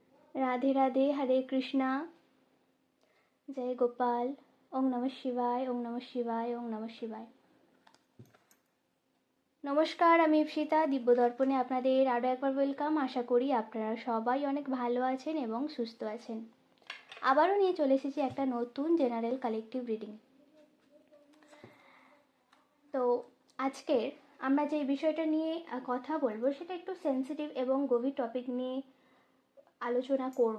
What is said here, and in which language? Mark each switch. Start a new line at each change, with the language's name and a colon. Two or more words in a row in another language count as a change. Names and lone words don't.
Hindi: राधे राधे, हरे कृष्णा, जय गोपाल।
Sanskrit: ओम नमः शिवाय, ओम नमः शिवाय, ओम नमः शिवाय।
Bangla: নমস্কার, আমি ইপসিতা। দিব্য দর্পণে আপনাদের আরও একবার ওয়েলকাম। আশা করি আপনারা সবাই অনেক ভালো আছেন এবং সুস্থ আছেন। আবারও নিয়ে চলে এসেছি একটা নতুন
English: general collective reading.
Bangla: তো আজকের আমরা যে বিষয়টা নিয়ে কথা বলবো সেটা একটু সেন্সিটিভ এবং গভীর টপিক নিয়ে আলোচনা করব।